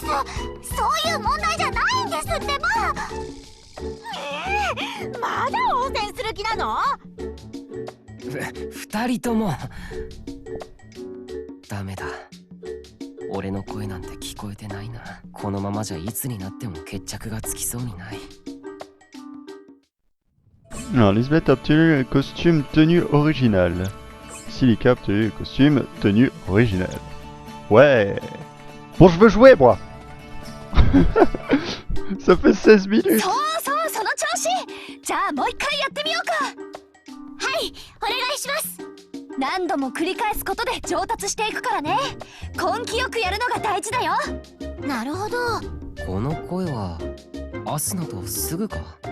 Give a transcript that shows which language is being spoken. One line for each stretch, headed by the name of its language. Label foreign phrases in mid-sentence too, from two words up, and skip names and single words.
Japanese: そういう問題じゃないんですってば。まだ応戦する気なの？二人ともダメだ。俺の声なんて聞こえてないな。このままじゃいつになっても決着がつきそうにない。
French: Alors, Lisbeth a obtenu le costume tenue originale. Silica a obtenu le costume tenue originale. Ouais. Bon, je veux jouer, moi. Ça fait 16 minutes.
Japanese: そうそう、その調子。じゃあもう一回やってみようか。はい、お願いします。何度も繰り返すことで上達していくからね。根気よくやるのが大事だよ。なるほど。この声はアスナとすぐか。